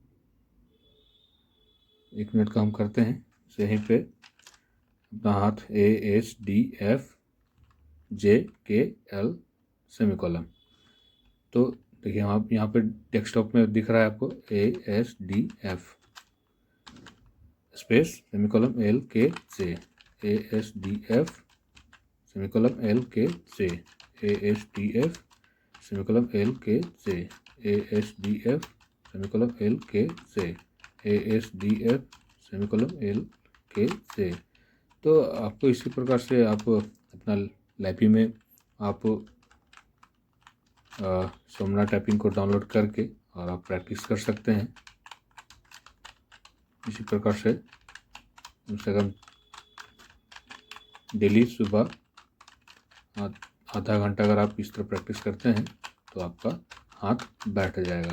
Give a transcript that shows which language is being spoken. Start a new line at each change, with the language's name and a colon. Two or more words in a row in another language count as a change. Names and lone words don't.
Hindi: 1 मिनट का हम करते हैं। यहीं पे अपना हाथ
English: ASDFJKL semicolon.
Hindi: तो देखिए आप यहाँ पे डेस्कटॉप में दिख रहा है आपको
English: ASDF space semicolon LKJ ASDF semicolon LKJ ASDF semicolon LKJ ASDF semicolon LKJ ASDF semicolon LKJ.
Hindi: तो आपको इसी प्रकार से आप अपना लैपी में आप सोमना टाइपिंग को डाउनलोड करके और आप प्रैक्टिस कर सकते हैं। इसी प्रकार से कम से कम डेली सुबह आधा घंटा अगर आप इस तरह प्रैक्टिस करते हैं तो आपका हाथ बैठ जाएगा।